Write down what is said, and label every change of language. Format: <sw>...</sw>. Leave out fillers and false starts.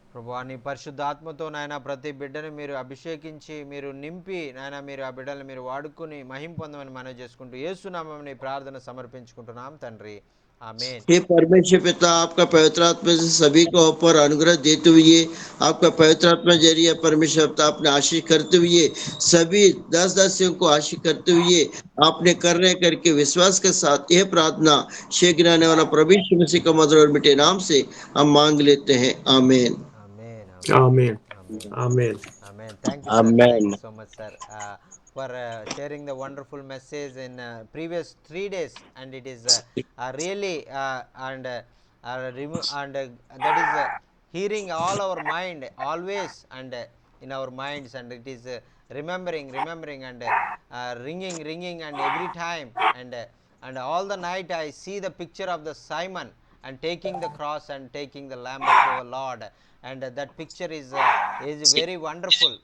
<te>ప్రభువా నీ పరిశుద్ధాత్మతో నాయన ప్రతి బిడ్డను మీరు అభిషేకించి మీరు నింపి నాయన మీరు ఆ బిడ్డలను మీరు వాడుకుని మహిమ పొందమని మనవి చేసుకుంటూ యేసునామమున ఈ ప్రార్థన సమర్పించుకుంటున్నాం తండ్రి, ఆమేన్.</te> <hi>हे परमेश्वर पिता, आपका पवित्र आत्मा से सभी को ऊपर अनुग्रह देते हुए आपका पवित्र आत्मा जरिए परमेश्वर पिता आपने आशीष करते हुए सभी 10 दासियों को आशीष करते हुए आपने कर रहे करके विश्वास के साथ यह प्रार्थना शीघ्र आने वाला प्रभु यीशु मसीह का मधुर और मीठे नाम से हम मांग लेते हैं, आमीन।</hi> <en>Amen. Amen. Amen. Amen. Thank you, sir. Thank you so much, sir, for sharing the wonderful message in previous 3 days, and it is really that is hearing all our mind always and in our minds, and it is remembering and ringing and every time and all the night I see the picture of the Simon and taking the cross and taking the lamb of our Lord, and that picture is very wonderful.</en>